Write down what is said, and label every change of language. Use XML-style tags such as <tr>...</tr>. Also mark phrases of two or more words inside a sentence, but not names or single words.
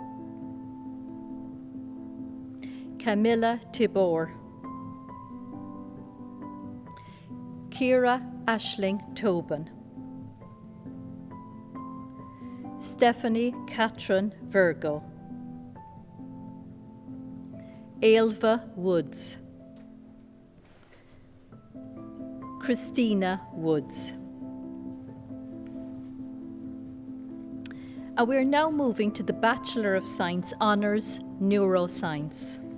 <en>Camilla Tibor. Ciara Ashling Tobin. Stephanie Catherine Virgo. Ailva Woods. Christina Woods. And we're now moving to the Bachelor of Science Honours Neuroscience.</en>